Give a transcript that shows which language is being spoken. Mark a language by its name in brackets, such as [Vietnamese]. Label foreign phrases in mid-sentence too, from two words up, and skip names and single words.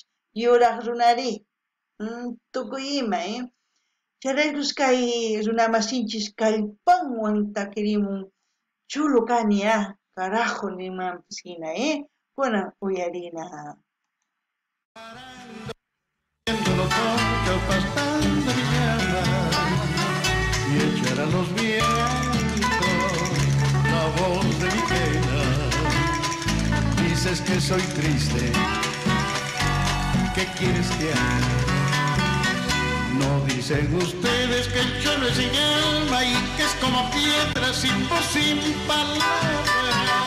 [Quechua] Yuraq runari, tukuy ima, Charaykus kay runamasinchis kallpanwan takirimun chulu kani carajo nimanpis hina, kunan uyarina. [Spanish] Pastando mi llama y echar a los vientos la voz de mi pena. Dices que soy triste, ¿qué quieres que haga? No dicen ustedes que el cholo es sin alma y que es como piedra sin voz, sin palabras.